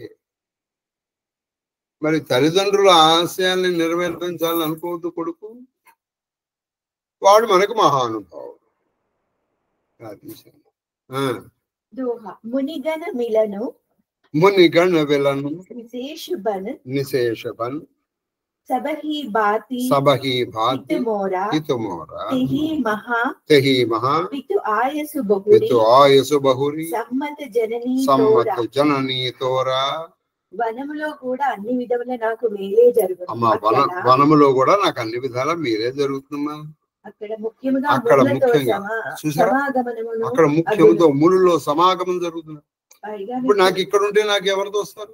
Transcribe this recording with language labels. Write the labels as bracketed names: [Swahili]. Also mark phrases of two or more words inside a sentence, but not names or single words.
[Telugu] మరి తల్లిదండ్రుల ఆశయాల్ని నెరవేర్చాలని అనుకోవద్దు కొడుకు. వాడు మనకు మహానుభావుడు. [Awadhi] मुनिगण मिलनु मुनिगण विलनु నిశేషబన్ सबही भाति हितमोरा तेहि महा पितु आयसु बहुरी सम्मत जननी तोरा [Telugu] వనములో కూడా అన్ని విధముల నాకు మేలే జరుగుతుంది. అమ్మా వనములో కూడా నాకు అన్ని విధాల మేలే జరుగుతుందమ్మా. అక్కడ ముఖ్యంగా మునులో సమాగమం జరుగుతుంది. ఇప్పుడు నాకు ఇక్కడ ఉంటే నాకు ఎవరితో వస్తారు?